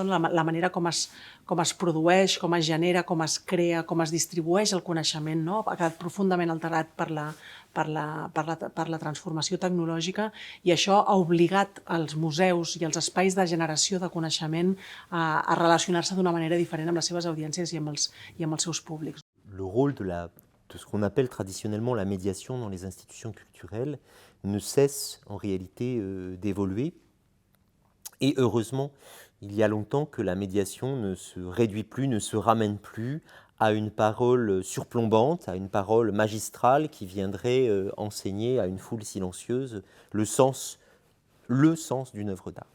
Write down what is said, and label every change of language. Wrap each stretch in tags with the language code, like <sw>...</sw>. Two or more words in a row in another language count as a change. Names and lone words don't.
<ca>La manera com es produeix, com es genera, com es crea, com es distribueix el coneixement, no? Ha quedat profundament alterat per la transformació tecnològica, i això ha obligat els museus i els espais de generació de coneixement a relacionar-se d'una manera diferent amb les seves audiències i amb els seus públics.</ca> <fr>Le rôle de ce qu'on appelle traditionnellement la médiation dans les institutions culturelles ne cesse en réalité d'évoluer. Et heureusement, il y a longtemps que la médiation ne se réduit plus, ne se ramène plus à une parole surplombante, à une parole magistrale qui viendrait enseigner à une foule silencieuse le sens d'une œuvre d'art.</fr>